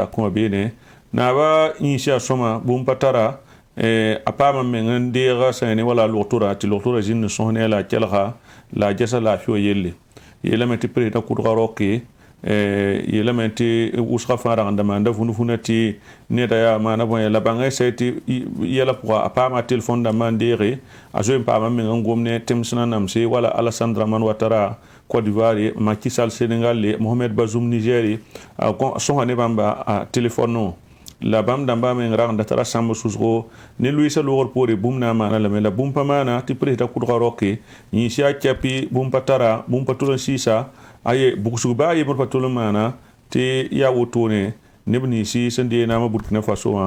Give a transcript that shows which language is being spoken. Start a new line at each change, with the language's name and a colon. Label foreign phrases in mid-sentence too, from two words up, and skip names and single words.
Mossi: zakẽ wã beene naaba yĩnsã yaa sõma bũmb pa tara a paama meng n deega sã ne wala log-tora tɩ log-tora zĩnd n sõs ne la a kelga la a gesa laafɩ wã yelle yeelame tɩ président kʋdga roke yeelame tɩ wʋsga fãa ragenda maanda vũn-vũna tɩ neda yaa maana bõe la bãngã sɛ tɩ yɛla pʋga a paama telefon dãmbã n deege a zoe n paama meng n gom ne temsẽna namse wala Alassane Dramane Ouattara Côte d'Ivoire Macky Sall Sénégal Mohamed Bazoum Niger sõsa ne bãmba a telefon la bãmb dãmbã meng ragenda tara sãmb sʋsgo ne loeesa loogr poore bũmb na n maana lame la bũmb pa maana tɩ président kʋdga roke yĩns yaa kɛpɩ bũmb pa tara bũmb pa tol n sɩɩsa aye bugsg baa yembr pa tol n maana tɩ yaa wotone neb ninsi sẽn dee naamã burkina faso wã